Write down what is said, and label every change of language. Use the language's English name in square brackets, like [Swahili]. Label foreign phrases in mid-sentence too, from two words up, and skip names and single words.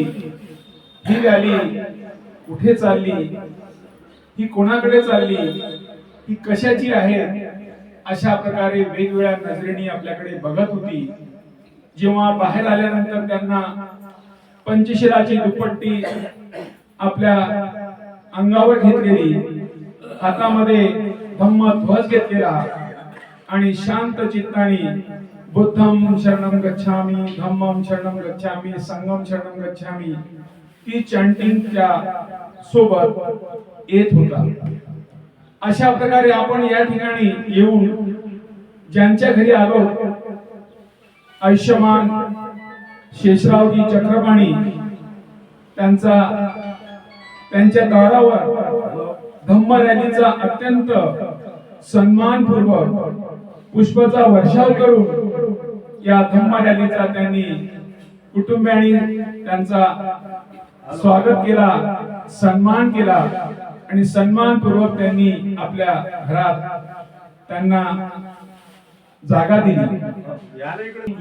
[Marathi] ही रॅली कुठे चालली, ही कोणाकडे चालली, ही कशाची आहे, अशा प्रकारे वेगवेगळ्या नजरेने आपल्याकडे बघत होती. जेव्हा बाहेर आल्यानंतर त्यांना पंचशिलाची दुपट्टी आपल्या अंगावर घेतलेली, हातामध्ये धम्म ध्वज घेतलेला आणि शांत चित्ताने [Pali] बुद्धं शरणं गच्छामि, धम्मं शरणं गच्छामि, संघं शरणं गच्छामि [Marathi] ती चॅन्टिंग त्या सोबत येत होता. अशा प्रकारे आपण या ठिकाणी येऊन ज्यांच्या घरी आलो, आयुष्यमान शेषरावजी चक्रपाणी, त्यांच्या दारावर धम्म रॅलीचा अत्यंत सन्मानपूर्वक पुष्पाचा वर्षाव करून या धम्म रॅलीचा त्यांनी कुटुंबियांनी त्यांचा स्वागत केला, सन्मान केला आणि सन्मानपूर्वक त्यांनी आपल्या घरात त्यांना जागा दिली.